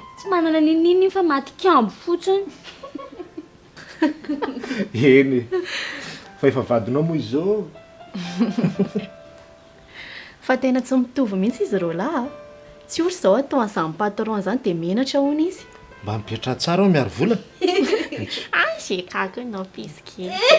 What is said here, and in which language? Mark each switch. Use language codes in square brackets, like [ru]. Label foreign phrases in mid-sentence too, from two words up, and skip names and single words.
[mg] Tsy manana nininy fa maty kambo fotsiny. Eny fa efa vadinao moa izao. Fa tena tsy mitovy mihitsy izy reo lahy. Tsy ohatry izao atao an'izany patron zany dia menatra hono izy. Mba mipetra tsara ao miaro vola. J'ai kako non pisky.